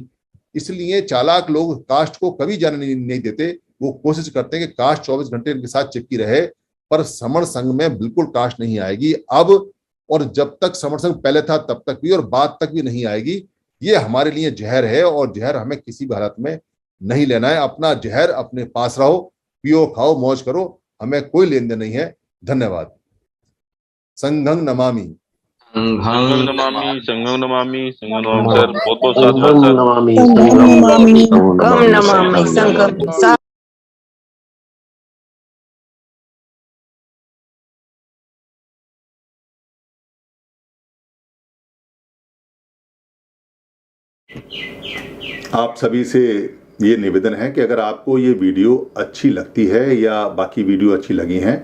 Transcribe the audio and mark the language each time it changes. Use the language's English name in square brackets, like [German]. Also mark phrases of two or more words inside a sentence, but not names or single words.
[Hindi] इसलिए चालाक लोग कास्ट को कभी जाने नहीं देते, वो कोशिश करते हैं कि कास्ट 24 घंटे इनके साथ चिपकी रहे, पर समर संघ में बिल्कुल कास्ट नहीं आएगी अब, और जब तक समर संघ पहले था तब तक भी और बाद तक भी नहीं आएगी। ये हमारे लिए जहर है, और जहर हमें किसी भी हालत में नहीं लेना है। अपना जहर अपने पास रहो, पियो खाओ मौज करो, हमें कोई लेन देन नहीं है। धन्यवाद। [Pali] संघं नमामि। संघं नमामि, संघं नमामि, संघं नमामि सर, [Hindi] बहुत बहुत [Pali] संघं [Hindi] साधुवाद सर। [Pali] नमामि, कम नमामि संघं। [Hindi] आप सभी से ये निवेदन है कि अगर आपको ये वीडियो अच्छी लगती है या बाकी वीडियो अच्छी लगी हैं,